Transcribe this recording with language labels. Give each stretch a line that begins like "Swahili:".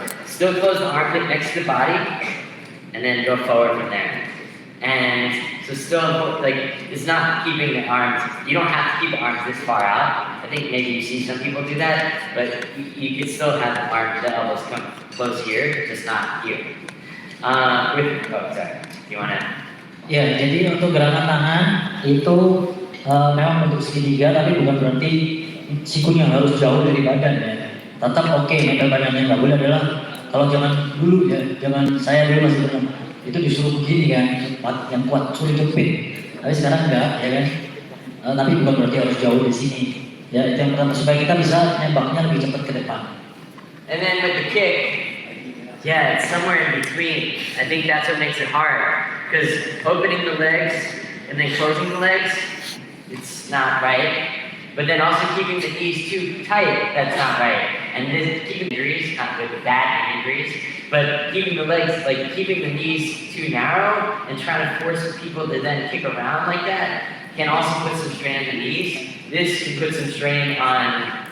English: So still close the armpit next to the body and then go forward from there. And so still, it's not keeping the arms, you don't have to keep the arms this far out. I think maybe you see some people do that, but you can still have the elbows come close here, just not here. Sorry, you want to?
Indonesian: Ya, jadi untuk gerakan tangan itu memang bentuk segitiga, tapi bukan berarti sikunya harus jauh dari badan ya. Tetap oke, nempel badannya. Nggak boleh adalah kalau zaman dulu ya, zaman saya dulu masih pernah itu disuruh begini kan, yang kuat suruh jepit. Tapi sekarang enggak, ya kan. Tapi bukan berarti harus jauh di sini. Ya, itu yang pertama supaya kita bisa nembaknya lebih cepat ke depan.
English: And then with the kick, yeah, it's somewhere in between. I think that's what makes it hard. Because opening the legs and then closing the legs, it's not right. But then also keeping the knees too tight, that's not right. And then keeping the injuries, not with the bad injuries, but keeping the legs, keeping the knees too narrow and trying to force people to then kick around like that can also put some strain on the knees. This can put some strain on